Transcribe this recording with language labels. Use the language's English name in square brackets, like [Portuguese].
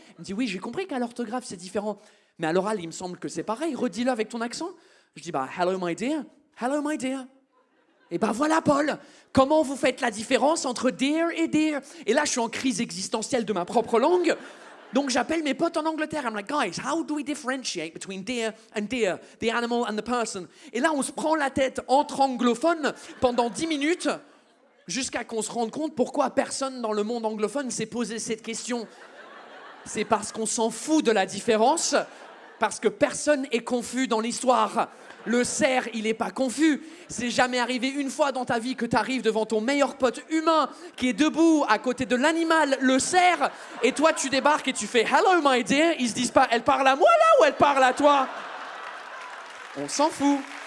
[French] Il me dit, oui, j'ai compris qu'à l'orthographe, c'est différent. Mais à l'oral, il me semble que c'est pareil. Redis-le avec ton accent. Je dis, bah, [English] hello, my dear. Hello, my dear. [French] Et bah voilà, Paul. Comment vous faites la différence entre dear et dear? Et là, je suis en crise existentielle de ma propre langue. Donc, j'appelle mes potes en Angleterre. [English] I'm like, guys, how do we differentiate between dear and dear, the animal and the person? [French] Et là, on se prend la tête entre anglophones pendant 10 minutes jusqu'à qu'on se rende compte pourquoi personne dans le monde anglophone s'est posé cette question. C'est parce qu'on s'en fout de la différence, parce que personne est confus dans l'histoire. Le cerf, il est pas confus. C'est jamais arrivé une fois dans ta vie que tu arrives devant ton meilleur pote humain qui est debout à côté de l'animal, le cerf, et toi tu débarques et tu fais « [English] Hello my dear [French] », ils se disent pas « Elle parle à moi là ou elle parle à toi ?» On s'en fout.